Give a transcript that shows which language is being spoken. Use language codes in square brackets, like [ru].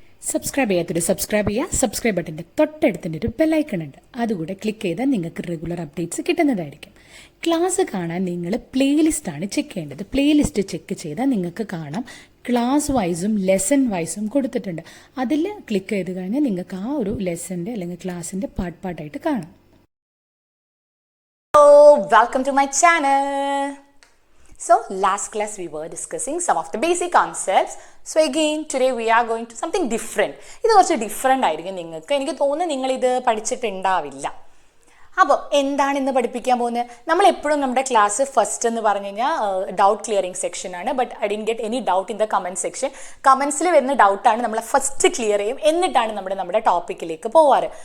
[ml] Subscribe ചെയ്യാത്തൊരു subscribe ചെയ്യുക. Subscribe ബട്ടൻ്റെ തൊട്ടടുത്തിൻ്റെ ഒരു ബെല്ലൈക്കൺ ഉണ്ട്, അതുകൂടെ ക്ലിക്ക് ചെയ്താൽ നിങ്ങൾക്ക് റെഗുലർ അപ്ഡേറ്റ്സ് കിട്ടുന്നതായിരിക്കും. ക്ലാസ് കാണാൻ നിങ്ങൾ പ്ലേലിസ്റ്റാണ് ചെക്ക് ചെയ്യേണ്ടത്. പ്ലേലിസ്റ്റ് ചെക്ക് ചെയ്താൽ നിങ്ങൾക്ക് കാണാം ക്ലാസ് വൈസും ലെസൺ വൈസും കൊടുത്തിട്ടുണ്ട്. അതിൽ ക്ലിക്ക് ചെയ്ത് കഴിഞ്ഞാൽ നിങ്ങൾക്ക് ആ ഒരു ലെസൻ്റെ അല്ലെങ്കിൽ ക്ലാസ്സിൻ്റെ പാർട്ടായിട്ട് കാണാം. [en] Welcome to my channel. So last class we were discussing some of the basic concepts. So again today we are going to something different. [ml] ഇത് കുറച്ച് ഡിഫറെൻ്റ് ആയിരിക്കും നിങ്ങൾക്ക്. എനിക്ക് തോന്നുന്നു നിങ്ങളിത് പഠിച്ചിട്ടുണ്ടാവില്ല. അപ്പോൾ എന്താണ് ഇന്ന് പഠിപ്പിക്കാൻ പോകുന്നത്? നമ്മൾ എപ്പോഴും നമ്മുടെ ക്ലാസ് ഫസ്റ്റ് എന്ന് പറഞ്ഞു കഴിഞ്ഞാൽ ഡൗട്ട് ക്ലിയറിംഗ് സെക്ഷനാണ്. [en] But I didn't get any doubt in the comment section. [ml] കമൻസിൽ വരുന്ന ഡൗട്ടാണ് നമ്മൾ ഫസ്റ്റ് ക്ലിയർ ചെയ്യും, എന്നിട്ടാണ് നമ്മുടെ ടോപ്പിക്കിലേക്ക് പോവാറ്.